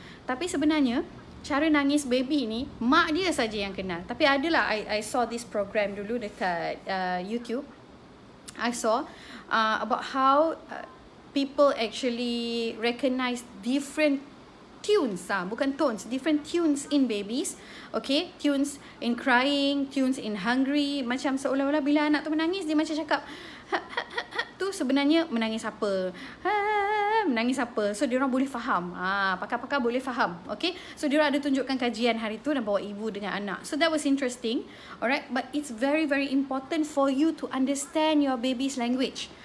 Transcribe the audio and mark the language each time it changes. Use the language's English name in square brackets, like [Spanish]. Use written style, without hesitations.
[Malay] Tapi sebenarnya cara nangis baby ni mak dia saja yang kenal. Tapi adalah [English] I saw this program [Malay] dulu dekat [English] YouTube. I saw about how people actually recognize different tunes, [Malay] bukan [English] tones, different tunes in babies. Okay, tunes in crying, tunes in hungry. [Malay] Macam seolah-olah bila anak tu menangis, dia macam cakap tu sebenarnya menangis apa, menangis apa. So diorang boleh faham, pakar-pakar boleh faham. Okay, so diorang ada tunjukkan kajian hari tu dan bawa ibu dengan anak. [English] So that was interesting. Alright, but it's very very important for you to understand your baby's language.